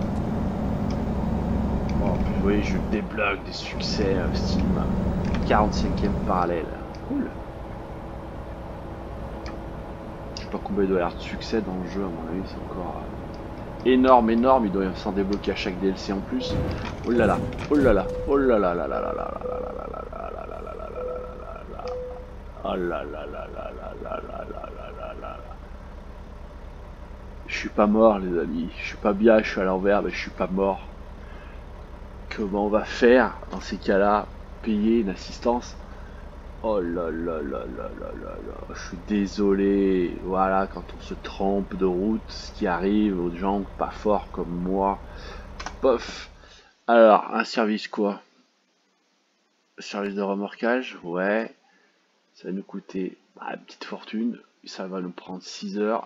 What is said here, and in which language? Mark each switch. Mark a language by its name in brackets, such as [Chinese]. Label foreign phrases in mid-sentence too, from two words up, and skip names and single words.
[French] Bon, puis vous voyez, je débloque des succès Steam. 45e parallèle. Cool. Je sais pas combien il doit y avoir de succès dans le jeu, à mon avis, c'est encore énorme. Il doit y s'en débloquer à chaque DLC en plus. Oh là là, oh là là, oh là là là là là là là là là là là là là là là là. Oh là là là là là là là là là là. Je suis pas mort les amis, je suis pas bien, je suis à l'envers, mais je suis pas mort. Comment on va faire dans ces cas-là? Payer une assistance? Oh là là là là là là là, je suis désolé. Voilà, quand on se trompe de route, ce qui arrive aux gens pas forts comme moi. Pof. Alors, un service quoi? Service de remorquage? Ouais. Ça va nous coûter une petite fortune. Ça va nous prendre 6 heures.